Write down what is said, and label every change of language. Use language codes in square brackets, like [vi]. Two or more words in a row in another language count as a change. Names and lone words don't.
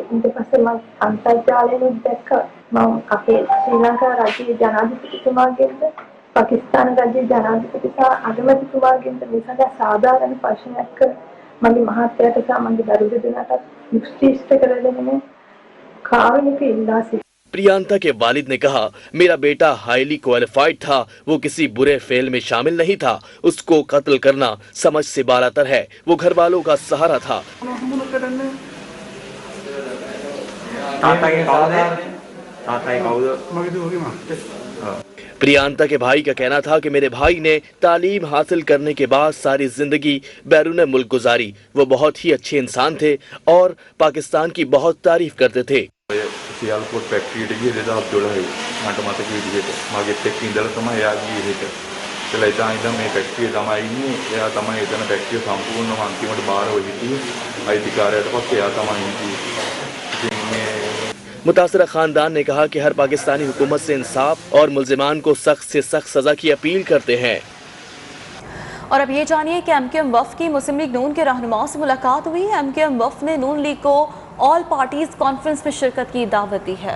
[si] ඊට පස්සේ මම අන්තර්ජාලයෙන් දැක්ක මම අපේ ශ්‍රී ලංකා රජයේ ජනාධිපතිතුමාගෙන්ද පාකිස්තාන රජයේ ජනාධිපති සහ අගමැතිතුමාගෙන්ද මේ සඳහා සාධාරණ ප්‍රශ්නයක් මගේ මහත්තයාට සහ මගේ දරු දෙදෙනාට නිශ්චිත කර දෙන්න කාරුණික ඉල්ලා සිටිනවා. [ur] پریانکا کے والد نے کہا، میرا بیٹا [en] highly qualified [ur] تھا، وہ کسی برے فعل میں شامل نہیں تھا، اس کو قتل کرنا سمجھ سے بالاتر ہے، وہ گھر والوں کا سہارا تھا. پریانکا کے بھائی کا کہنا تھا کہ میرے بھائی نے تعلیم حاصل کرنے کے بعد ساری زندگی بیرون ملک گزاری، وہ بہت ہی اچھے انسان تھے اور پاکستان کی بہت تعریف کرتے تھے. [si] සියල්පොත් ෆැක්ටරියට ගියේ 2012 මට මතක විදිහට මගෙත් එක්ක ඉඳලා තමයි එයා ගියේ එහෙට. ඒලා ඉතින් මේ ෆැක්ටරියේ තමයි ඉන්නේ. එයා තමයි එතන ෆැක්ටරිය සම්පූර්ණම අන්තිමට බාරව හිටියේ. අයිතිකාරයට පස්සේ එයා තමයි හිටියේ. ඉතින් මේ [ur] متاثرہ خاندان نے کہا کہ ہر پاکستانی حکومت سے انصاف اور ملزمان کو سخت سے سخت سزا کی اپیل کرتے ہیں. اور اب یہ جانیے کہ ایم کے ایم وفد کی مسلم لیگ نون کے رہنماؤں سے ملاقات ہوئی. ایم کے ایم وفد نے نون لیگ کو آل پارٹیز کانفرنس میں شرکت کی دعوت دی ہے.